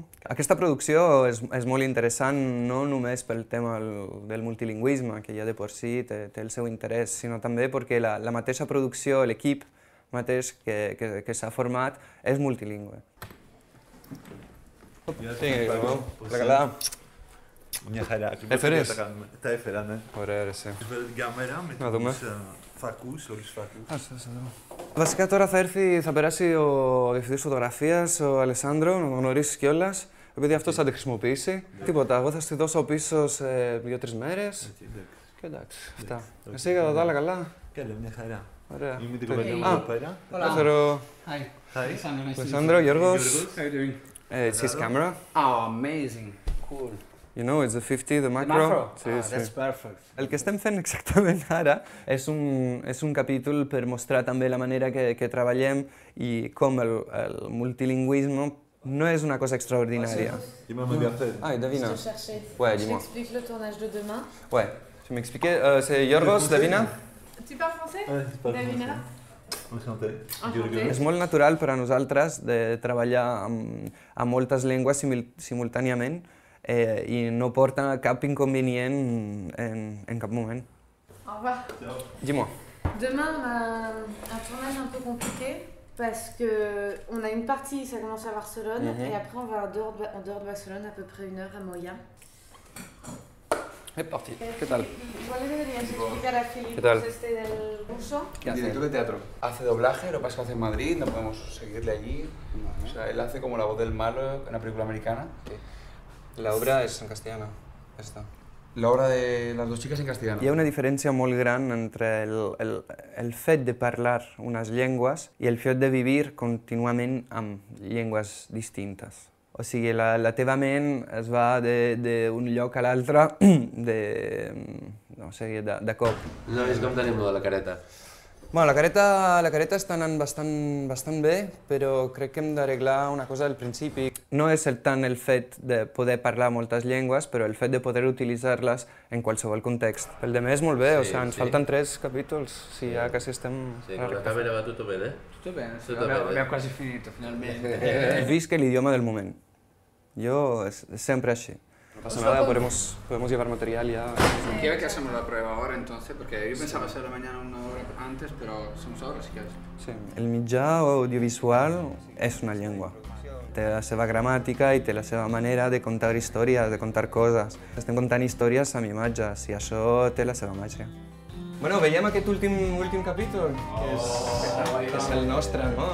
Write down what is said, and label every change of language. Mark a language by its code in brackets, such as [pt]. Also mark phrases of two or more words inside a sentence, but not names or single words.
[ca] Aquesta producció és molt interessant no només pel tema del multilingüisme, que ja de per si té el seu interès, sinó també perquè la mateixa producció, l'equip mateix que s'ha format és multilingüe. [es] Sí, regalada. Eferiz? Está Eferan, [el] Ωραία, εσύ. Gamera με τους φακούς, όλους τους φακούς. Βασικά τώρα θα περάσει ο διευθυντής φωτογραφίας, ο Αλεσάνδρο, να τον γνωρίσεις κιόλας, επειδή αυτός θα τη χρησιμοποιήσει. Τίποτα, εγώ θα στη δώσω πίσω σε 2-3 μέρες. Και εντάξει, αυτά. Εσύ κατά τα άλλα καλά? Καλά, μια χαρά. Ωραία. Είμαι την κοπέλα μου εδώ πέρα. Ελεύθερο. [en] Hi. [el] Αλεσάνδρο, Γιώργος. [en] How are you doing? It's his camera. Oh, amazing. Cool. You know, it's the 50, the macro. Macro? [es] Sí, sí. [en] That's perfect. [ca] El que estem fent exactament ara és un capítol per mostrar també la manera que treballem i com el multilingüisme no és una cosa extraordinària. [fr] Il m'a envié. Ah, Davina. Je te cherchais. Ouais, Je dis-moi. t'explique le tournage de demain. Ouais, tu m'expliquais, c'est Yorgos, Davina? Tu parles français? Davina? Enchanté. Enchantée. [ca] És molt natural per a nosaltres de treballar amb moltes llengües simultàniament i no porta cap inconvenient en cap moment. [fr] Au revoir. Dis-moi. Demain, on a un tournage un peu compliqué parce qu'on a une partie, ça commence à Barcelone, et après on va en dehors de Barcelone, à peu près 1 heure à Moya. Es parti. [es] ¿Qué tal? Igual le deberías explicar a Filipe ¿Qué tal? del ruso. ¿Qué hace? Director de teatro. Hace doblaje, lo que pasa es que hace en Madrid, no podemos seguirle allí. O sea, él hace como la voz del malo en una película americana. La obra és en castellana, esta. La obra de las dos chicas en castellano. [ca] Hi ha una diferència molt gran entre el fet de parlar unes llengües i el fet de vivir contínuament amb llengües distintes. O sigui, la teva ment es va d'un lloc a l'altre no sé, de cop. No és com tenim de la careta. Bueno, la careta està anant bastant bé, però crec que hem d'arreglar una cosa al principi. No és tant el fet de poder parlar moltes llengües, però el fet de poder utilitzar-les en qualsevol context. Pel de més, molt bé, o sigui, ens falten 3 capítols, si ja quasi estem... [es] Sí, con la cámara [it] va tutto bene? Tutto bene, sì, Tutto bene. abbiamo quasi finito finalmente. [ca] Visc l'idioma del moment. Jo és sempre així. [es] No pasa nada, podemos llevar material ya. ¿Quieres que hacemos la prueba ahora entonces? Porque yo pensaba hacerla mañana 1 hora antes, pero hacemos ahora si quieres. Sí. [ca] El mitjà audiovisual és una llengua. Té la seva gramàtica i té la seva manera de contar històries, de contar coses. Estem contant històries amb imatges i això té la seva màgia. Bueno, veiem aquest últim capítol, que és el nostre, no?